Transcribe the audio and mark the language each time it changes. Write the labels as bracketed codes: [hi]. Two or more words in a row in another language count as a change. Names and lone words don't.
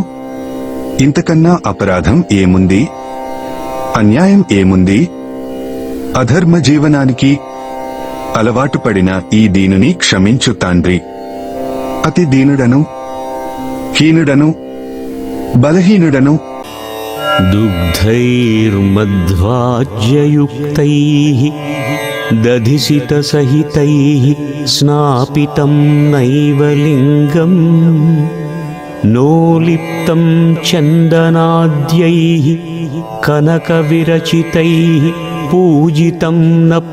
[te] ఇంతకన్నా అపరాధం ఏముంది? అన్యాయం ఏముంది? అధర్మ జీవనానికి అలవాటు పడిన ఈ దీనుని క్షమించు తండ్రి. అతి దీనుడను, హీనుడను, బలహీనుడను. [sa] दुग्धैर्मध्वाज्ययुक्तैः दधिसितसहितैः स्नापितं नैव लिङ्गम् नोलिप्तं चन्दनाद्यैः कनकविरचितैः पूजितं न